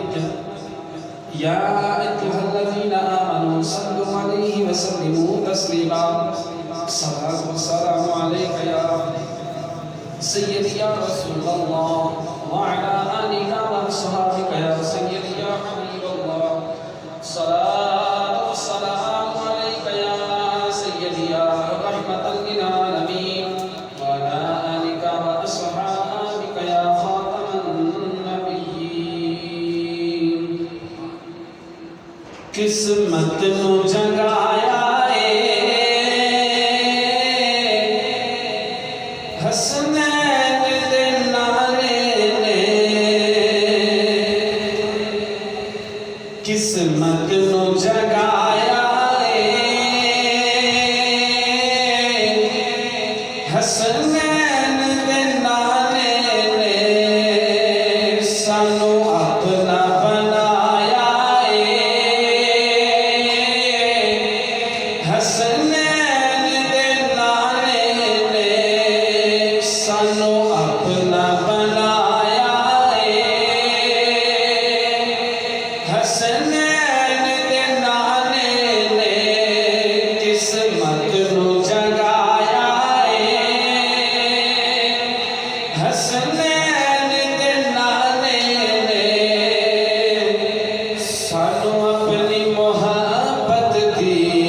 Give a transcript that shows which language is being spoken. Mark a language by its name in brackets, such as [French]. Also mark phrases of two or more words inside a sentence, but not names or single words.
[Arabic] يا أيها الذين آمنوا صلوا عليه وسلموا تسليما الصلاة والسلام عليك يا سيدي يا رسول الله وعلى آلك وأصحابك يا سيدي يا حبيب الله الصلاة والسلام عليك يا سيدي يا رحمة للعالمين وعلى آلك وأصحابك يا خاتم [Punjabi] النبيين قسمت نو جگایا حسنین دے نالے نے قسمت نو جگایا حسنین دے نالے نے سانو اپنا بنایا حسنین دے نالے نے سانو اپنا بنایا حسنین دے نالے نے قسمت نو جگایا حسنین دے نالے نے سانو اپنی محبت دی